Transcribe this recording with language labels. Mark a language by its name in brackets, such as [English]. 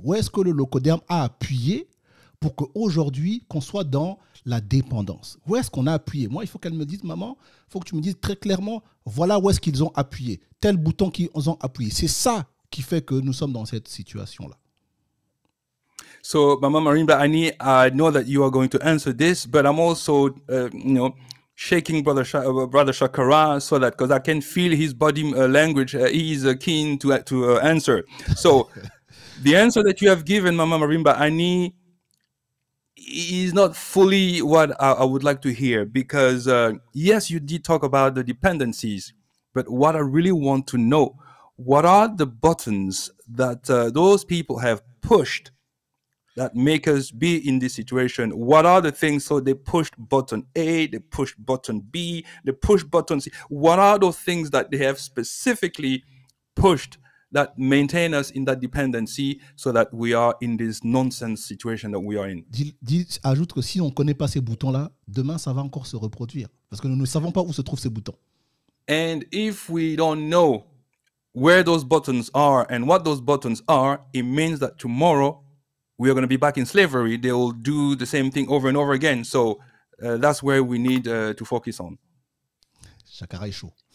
[French] Où est-ce que le locoderme a appuyé pour qu'aujourd'hui, qu'on soit dans la dépendance. Où est-ce qu'on a appuyé? Moi, il faut qu'elle me dise, maman, il faut que tu me dises très clairement, voilà où est-ce qu'ils ont appuyé. Tel bouton qu'ils ont appuyé. C'est ça qui fait que nous sommes dans cette situation-là. [English] So, Mama Marimba Ani, I know that you are going to answer this, but I'm also, shaking Brother Shakara so that, because I can feel his body language, he is keen to answer. So, the answer that you have given, Mama Marimba Ani, is not fully what I would like to hear, because yes, you did talk about the dependencies, but what I really want to know, what are the buttons that those people have pushed that make us be in this situation? What are the things? So they pushed button A, they pushed button B, they pushed button C. What are those things that they have specifically pushed that maintain us in that dependency so that we are in this nonsense situation that we are in? [French] Ajoute que si on ne connaît pas ces boutons-là, demain, ça va encore se reproduire. Parce que nous ne savons pas où se trouvent ces boutons. [English] And if we don't know where those buttons are and what those buttons are, it means that tomorrow we are going to be back in slavery. They will do the same thing over and over again. So that's where we need to focus on. [French] Shakara est chaud.